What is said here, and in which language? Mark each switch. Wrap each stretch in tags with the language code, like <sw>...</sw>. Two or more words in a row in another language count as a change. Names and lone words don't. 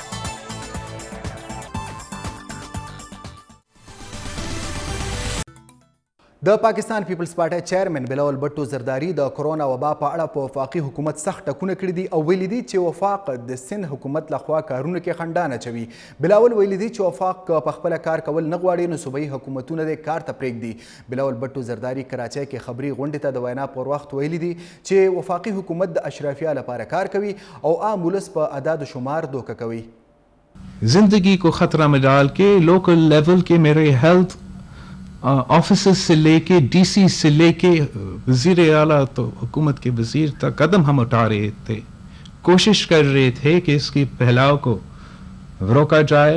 <ps>د پاکستان پیپلز پارټۍ چیرمن بلاول بټو زرداری د کرونا وبا په اړه په وفاقي حکومت سخت ټکونه کړي دي او ویلي دي چې وفاق د سند حکومت لخوا کارونو کې خنډان اچوي. بلاول ویلي دي چې وفاق په خپله کار کول نه غواړي نو صوبایي حکومتونه دې کار ته پرېږدي. بلاول بټو زرداری کراچۍ کې خبري غونډې ته د وینا پر وخت ویلي دي چې وفاقي حکومت د اشرافیه لپاره کار کوي او عام ولس په اعداد و شمار دوکه کوي.</ps> <ur>زندگی کو خطرہ میں ڈال کے</ur> <en>local level</en> <ur>کے میرے</ur> <en>health offices</en> <ur>سے لے کے ڈی سی سے لے کے وزیر اعلیٰ تو حکومت کے وزیر تک قدم ہم اٹھا رہے تھے. کوشش کر رہے تھے کہ اس کی پھیلاؤ کو روکا جائے.</ur>